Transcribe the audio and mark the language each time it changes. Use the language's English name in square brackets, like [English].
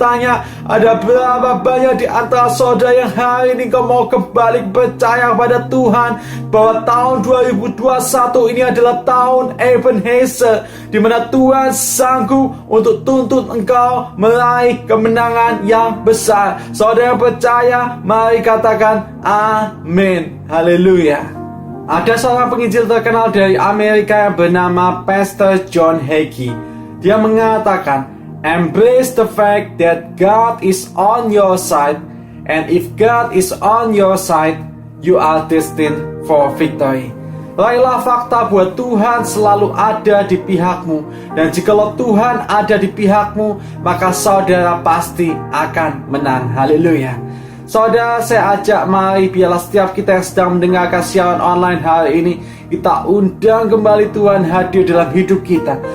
[Indonesian] bertanya, ada berapa banyak di antara saudara yang hari ini kau mau kembali percaya kepada Tuhan bahwa tahun 2021 ini adalah tahun Ebenezer, di mana Tuhan sanggup untuk tuntut engkau meraih kemenangan yang besar. Saudara yang percaya, mari katakan amin. Haleluya. Ada seorang penginjil terkenal dari Amerika yang bernama Pastor John Hagee. Dia mengatakan, [English] embrace the fact that God is on your side, and if God is on your side, you are destined for victory. [Indonesian] Raihlah fakta bahwa Tuhan selalu ada di pihakmu, dan jikalau Tuhan ada di pihakmu, maka saudara pasti akan menang. Haleluya. Saudara, saya ajak mari biarlah setiap kita yang sedang mendengarkan siaran online hari ini, kita undang kembali Tuhan hadir dalam hidup kita.